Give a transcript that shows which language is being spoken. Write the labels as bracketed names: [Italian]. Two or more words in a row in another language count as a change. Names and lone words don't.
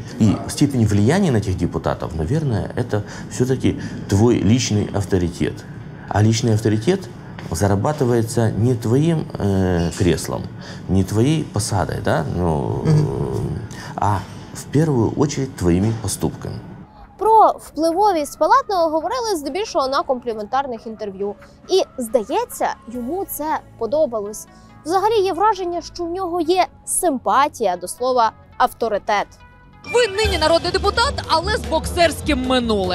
[Russian] И степень влияния на этих депутатов, наверное, это все-таки твой личный авторитет. А личный авторитет зарабатывается не твоим креслом, не твоей посадой, да? А в первую очередь твоими поступками. [Ukrainian] Про впливовість Палатного говорили здебільшого на компліментарних інтерв'ю. І, здається, йому це подобалось. Взагалі є враження, що в нього є симпатія до слова «авторитет». Ви нині народний депутат, але з боксерським минулим.